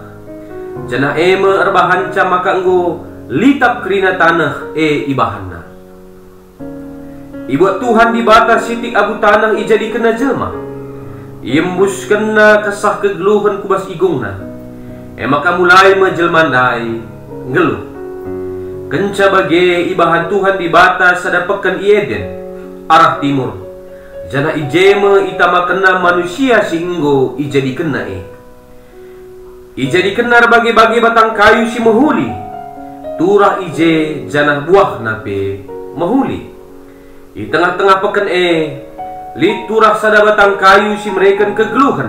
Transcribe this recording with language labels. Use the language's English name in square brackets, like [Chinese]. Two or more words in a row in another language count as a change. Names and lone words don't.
[Batak Karo] Janah eme erbahanca maka enggo litap kerina tanah ibahanna. Ibuat Tuhan di batas sitik abu tanah ijadi kena jelma. Iembus kena kesah kegeluhan kubas igungna. Maka mulai menjelmandai ngeluh. Kenca bage ibahan Tuhan di batas ada pekan Eden arah timur. Jana ijeme itama kena manusia singgo ijadi kena ijadi kena bagi-bagi batang kayu si mahuli. Turah ije jana buah nape mahuli. Di tengah-tengah pekan lit turah sada batang kayu si mereka kegeluhan.